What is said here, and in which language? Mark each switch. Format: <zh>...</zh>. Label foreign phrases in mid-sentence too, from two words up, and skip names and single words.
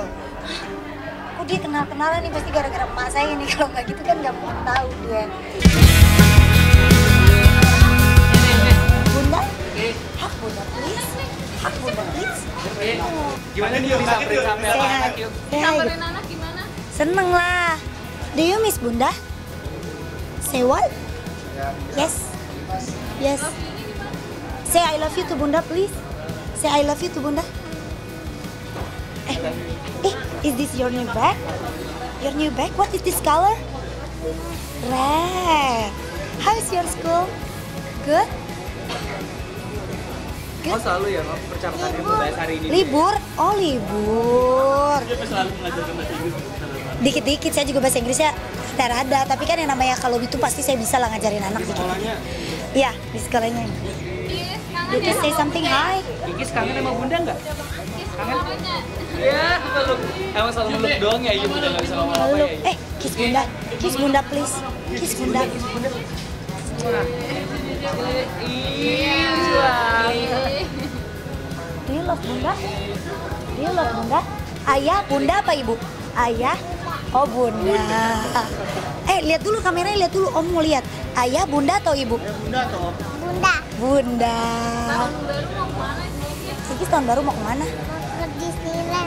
<id>Kok dia kenal-kenalan nih, pasti gara-gara emak saya nih. Kalau nggak gitu kan nggak mau tahu dia. Bunda? Hak Bunda please. Hak Bunda please. Gimana nih bisa sampai anak yuk? Samperin anak gimana? Seneng lah.</id> <en>Do you miss Bunda? Say what? Yes. Yes. Say I love you to Bunda please. Say I love you to Bunda. Is this your new bag? Your new bag? What is this color? Red. How is your school? Good?</en> <id>Oh selalu ya, percakapan ilmu bahasa hari ini. Libur? Oh libur. Dia selalu mengajarkan bahasa Inggris. Dikit-dikit, saya juga bahasa Inggrisnya rada-rada. Tapi kan yang namanya kalau itu pasti saya bisa lah ngajarin anak di sekolahnya? Iya, di sekolahnya. Dikit</id> <en>say something hi.</en> <id>Ikis kangen sama Bunda nggak? Kangen? Iya, peluk. Emang selalu meluk doang ya, Bunda nggak bisa ngomong apa ya?</id> <en>Kiss Bunda. Kiss Bunda please. Kiss Bunda. Do you love Bunda? Do you love Bunda?</en> <id>Ayah, Bunda apa Ibu? Ayah? Oh Bunda. Lihat dulu kameranya, lihat dulu. Om mau lihat. Ayah, Bunda atau Ibu? Bunda atau Om? Bunda. Bunda. Tahun baru mau kemana? Ikis tahun baru mau kemana? Ke Disneyland.</id>